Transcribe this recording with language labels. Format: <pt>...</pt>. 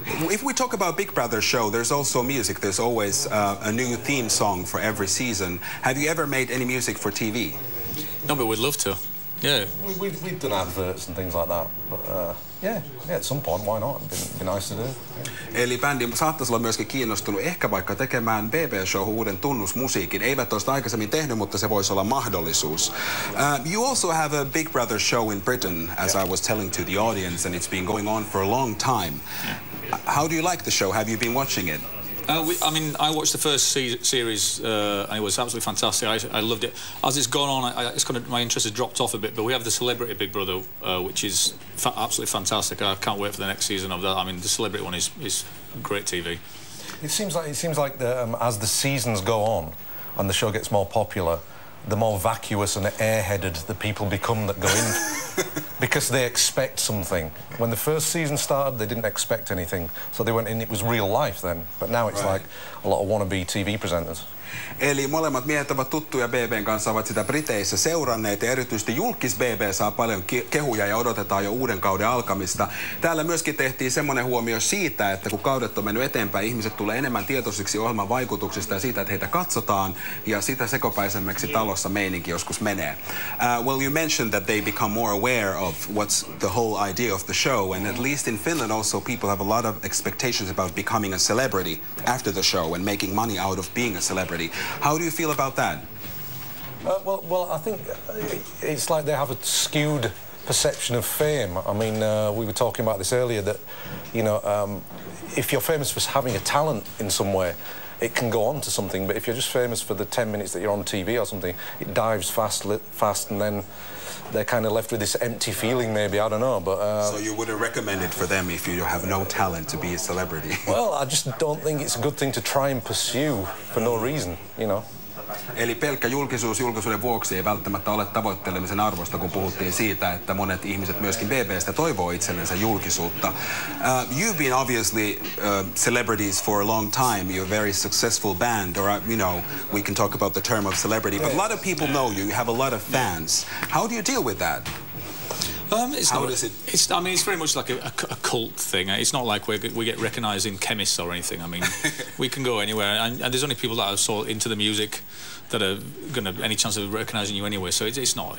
<en>If we talk about Big Brother show, there's also music. There's always a new theme song for every season. Have you ever made any music for TV? No, but we'd love to. Yeah. We've done adverts and things like that, but yeah, at some point, why not? It'd be nice to do.</en> <fi>Eli bändi saattaisi olla myöskin kiinnostunut ehkä vaikka tekemään BB-showhun uuden tunnusmusiikin. Eivät ole sitä aikaisemmin tehnyt, mutta se voisi olla mahdollisuus.</fi> <en>You also have a Big Brother show in Britain, as I was telling to the audience, and it's been going on for a long time. How do you like the show? Have you been watching it? I mean, I watched the first series and it was absolutely fantastic. I loved it. As it's gone on, my interest has dropped off a bit. But we have the Celebrity Big Brother, which is absolutely fantastic. I can't wait for the next season of that. I mean, the Celebrity one is great TV. It seems like as the seasons go on and the show gets more popular, the more vacuous and airheaded the people become that go in because they expect something. When the first season started, they didn't expect anything, so they went in. It was real life then, but now it's like a lot of wannabe TV presenters.</en> <fi>Eli molemmat miehet ovat tuttuja BBn kanssa, ovat sitä Briteissä seuranneet, ja erityisesti julkis BB saa paljon kehuja ja odotetaan jo uuden kauden alkamista. Täällä myöskin tehtiin semmoinen huomio siitä, että kun kaudet on mennyt eteenpäin, ihmiset tulee enemmän tietoisiksi ohjelman vaikutuksista ja siitä, että heitä katsotaan, ja sitä sekopäisemmäksi talossa meininki joskus menee.</fi> <en>Well, you mentioned that they become more aware of what's the whole idea of the show, and at least in Finland also people have a lot of expectations about becoming a celebrity after the show and making money out of being a celebrity. How do you feel about that? Well, I think it's like they have a skewed perception of fame. I mean, we were talking about this earlier, that, you know, if you're famous for having a talent in some way, it can go on to something. But if you're just famous for the 10 minutes that you're on TV or something, it dives fast, and then they're kind of left with this empty feeling, maybe, I don't know, but... So you wouldn't recommend it for them if you have no talent to be a celebrity? Well, I just don't think it's a good thing to try and pursue for no reason, you know.</en> <fi>Eli pelkkä julkisuuden vuoksi ei välttämättä ole tavoittelemisen arvosta, kun puhuttiin siitä, että monet ihmiset myöskin BBstä toivoo itsellensä julkisuutta.</fi> <en>You've been obviously celebrities for a long time. You're a very successful band, or you know, we can talk about the term of celebrity, but a lot of people know you. You have a lot of fans. How do you deal with that? How does it? I mean, it's very much like a cult thing. It's not like we get recognised in chemists or anything. I mean, we can go anywhere, and there's only people that are so into the music that are going to any chance of recognising you anyway. So it's not.</en>